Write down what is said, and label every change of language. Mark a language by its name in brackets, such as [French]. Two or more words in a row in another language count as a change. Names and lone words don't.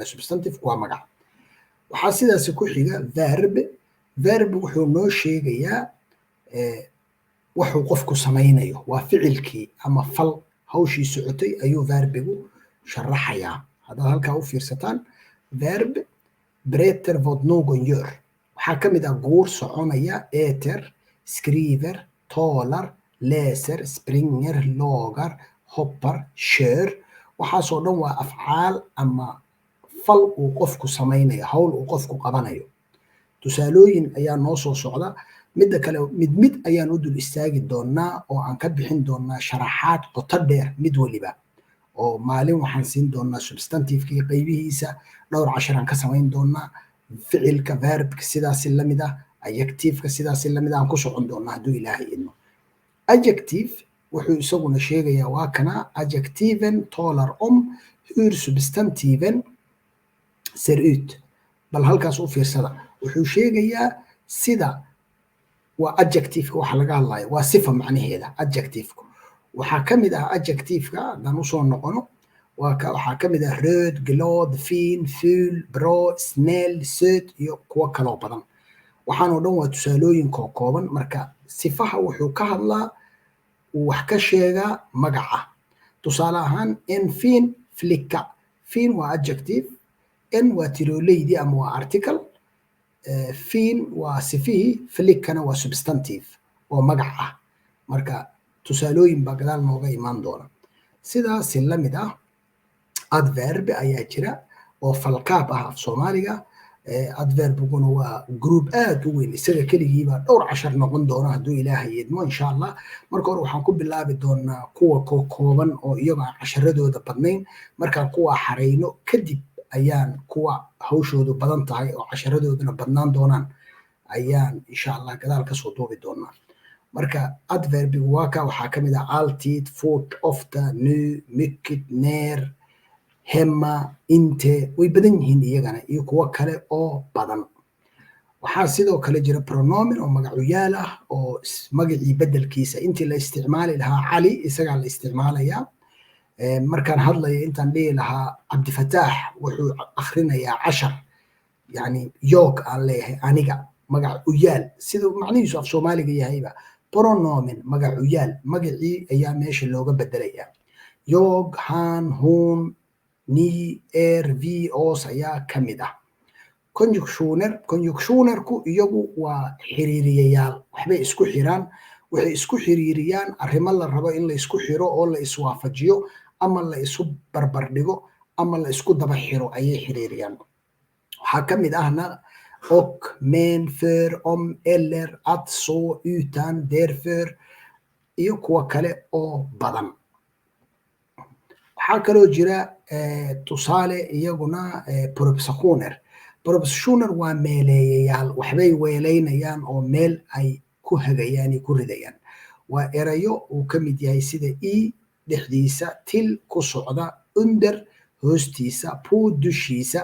[Somali] substantive waa magac. waxaa sidaasi ku xiga verb. verb wuxuu noo sheegayaa wuxuu qofku samaynayo, waa ficilkii ama fal hawshii socotay ayuu verbigu sharaxayaa. haddaad halkaa u fiirsataan, [Swedish] verb berättar vad någon gör. [Somali] waxaa ka mid ah guur soconaya, [Swedish] äter, skriver, talar, läser, springer, lagar, hoppar, kör. [Somali] waxaasoo dhan waa afcaal ama fal uu qofku samaynayo, hawl uu qofku qabanayo. tusaalooyin ayaa noo soo socda. midda kale mid ayaan u dul istaagi doonaa oo aan ka bixin doonaa sharaxaad qoto dheer mid waliba, oo maalin waxaan siin doonaa substantive-kii qaybihiisa, dhowr casharaan ka samayn doonaa. ficilka verbka sidaasi la mid ah, adjective-ka sidaasi la mid ah aan ku socon doonaa hadduu ilaahay idmo. adjective wuxuu isaguna sheegayaa waa kana, [Swedish] adjectiven talar om hur substantiven ser ut. [Somali] bal halkaas u fiirsada. wuxuu sheegayaa sida, waa adjective-ka waxa laga hadlayo, waa sifa macnaheeda adjective-ku. waxaa ka mid ah adjective-ka haddaan usoo noqono, waxaa ka mid ah [Swedish] röd, glad, fin, ful, bra, snäll, söt [Somali] iyo kuwo kaloo badan. waxaanoo dhan waa tusaalooyin kooban. marka sifaha wuxuu ka hadlaa, uu wax ka sheegaa magaca. tusaale ahaan, [Swedish] en fin flicka. [Somali] fin waa adjective, en waa tirooleydii ama waa article, fin waa sifihii, flickana waa substantive oo magac ah. marka tusaalooyin baa gadaal nooga imaan doona. sidaasi la mid ah, adverb ayaa jira oo falkaab ah af soomaaliga. adverbguna waa group aad u weyn, isaga keligiibaa dhowr cashar noqon doona hadduu ilaahay idmo [Arabic] insha allah. [Somali] marka hore waxaan ku bilaabi doonaa kuwa kooban oo iyaga aan casharadooda badnayn. markaan kuwa xarayno kadib ayaan kuwa hawshoodu badan tahay oo casharadooduna badnaan doonaan ayaan [Arabic] insha allah [Somali] gadaal kasoo duubi doonaa. marka adverbigu waa ka, waxaa ka mid ah [Swedish] alltid, fort, ofta, nu, mycket, när, hemma, inte. [Somali] way badan yihiin iyagana iyo kuwo kale oo badan. waxaa sidoo kale jira pronomen oo magacuyaal ah oo magacii bedelkiisa intii la isticmaali lahaa cali isagaa la isticmaalayaa. markaan hadlayo intaan dhihi lahaa cabdifataax wuxuu akhrinayaa cashar, yani yoog aan leeyahay aniga, magac uyaal siduu macnihiisu af soomaaliga yahayba. pronomen magacuyaal, magacii ayaa meesha looga bedelayaa. yoog, [Swedish] han, hun, ni, vi, os [Somali] ayaa ka mid ah. conjunctionerku iyagu waa xiriiriyayaal, waxbay isku xiraan. waxay isku xiriiriyaan arrimo la rabo in la isku xiro oo la iswaafajiyo, ama la isu barbar dhigo, ama la isku daba xiro ayay xiriiriyaan. waxaa ka mid ahna [Swedish] och, men, för, om, eller, att, så, utan, därför [Somali] iyo kuwo kale oo badan. waxaa kaloo jira tusaale iyaguna propositioner. propositioner waa meeleeyayaal, waxbay weelaynayaan oo meel ay ku hagayaan iyo ku ridayaan. waa erayo uu ka mid yahay sida e dhexdiisa, til ku socda, under hoostiisa, pu dushiisa.